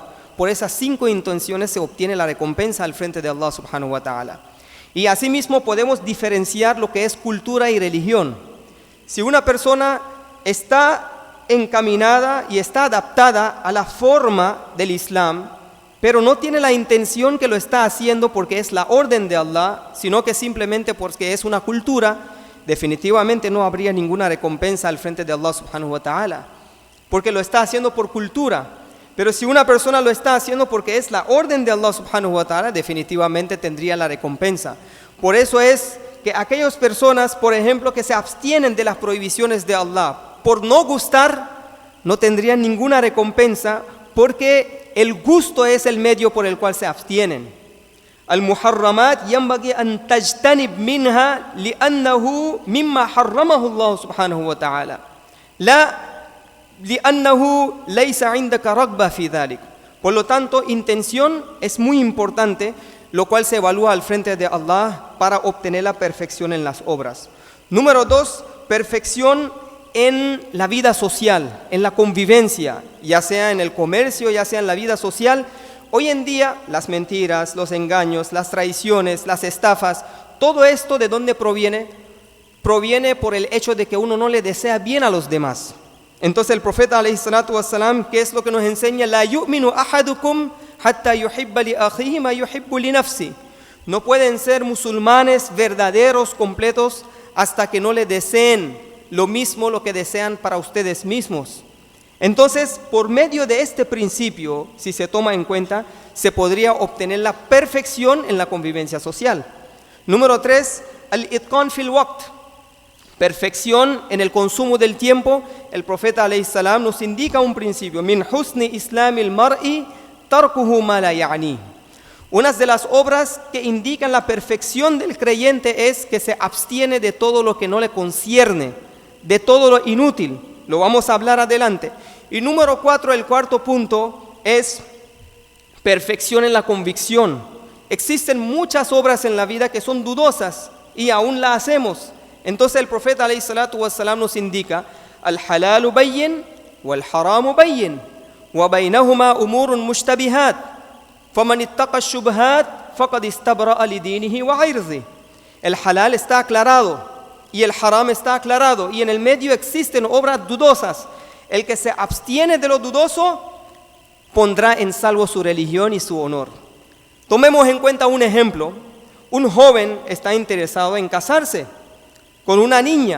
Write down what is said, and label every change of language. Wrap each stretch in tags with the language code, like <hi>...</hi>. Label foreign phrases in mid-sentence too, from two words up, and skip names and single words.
<es>Por esas 5 intenciones se obtiene la recompensa al frente de Allah</es> <ar>سبحانه وتعالى.</ar> <es>Y asimismo podemos diferenciar lo que es cultura y religión. Si una persona está encaminada y está adaptada a la forma del Islam, pero no tiene la intención que lo está haciendo porque es la orden de Allah, sino que simplemente porque es una cultura, definitivamente no habría ninguna recompensa al frente de Allah</es> <ar>سبحانه وتعالى,</ar> <es>porque lo está haciendo por cultura. Pero si una persona lo está haciendo porque es la orden de Allah</es> <ar>سبحانه وتعالى,</ar> <es>definitivamente tendría la recompensa. Por eso es que aquellas personas, por ejemplo, que se abstienen de las prohibiciones de Allah, por no gustar, no tendrían ninguna recompensa, porque el gusto es el medio por el cual se abstienen.</es> <ar>المحرمات ينبغي أن تجتنب منها لأنه مما حرمه الله سبحانه وتعالى. لا لأنه ليس عندك رغبة في ذلك.</ar> <es>Por lo tanto, intención es muy importante, lo cual se evalúa al frente de Allah para obtener la perfección en las obras. Número 2, perfección en la vida social, en la convivencia, ya sea en el comercio, ya sea en la vida social. Hoy en día, las mentiras, los engaños, las traiciones, las estafas, todo esto, ¿de dónde proviene? Proviene por el hecho de que uno no le desea bien a los demás. Entonces el profeta</es> <ar>عليه الصلاة والسلام,</ar> <es>¿qué es lo que nos enseña?</es> <ar>لا يؤمن أحدكم حتى يحب لأخيه ما يحب لنفسي.</ar> <es>No pueden ser musulmanes verdaderos, completos, hasta que no le deseen lo mismo lo que desean para ustedes mismos. Entonces, por medio de este principio, si se toma en cuenta, se podría obtener la perfección en la convivencia social. Número 3,</es> <ar>الإتقان في الوقت.</ar> <es>Perfección en el consumo del tiempo. El profeta</es> <ar>عليه السلام</ar> <es>nos indica un principio:</es> <ar>min husni islamil mar'i tarkuhu ma la ya'ni.</ar> <es>Una de las obras que indican la perfección del creyente es que se abstiene de todo lo que no le concierne, de todo lo inútil. Lo vamos a hablar adelante. Y número 4, el cuarto punto, es perfección en la convicción. Existen muchas obras en la vida que son dudosas y aún las hacemos. Entonces el profeta</es> <ar>عليه الصلاة والسلام</ar> <es>nos indica:</es> <ar>الحلال بين والحرام بين وبينهما أمور مشتبهات فمن اتقى الشبهات فقد استبرأ لدينه وعرضه.</ar> <es>El halal está aclarado y el haram está aclarado, y en el medio existen obras dudosas. El que se abstiene de lo dudoso pondrá en salvo su religión y su honor. Tomemos en cuenta un ejemplo. Un joven está interesado en casarse con una niña.</es>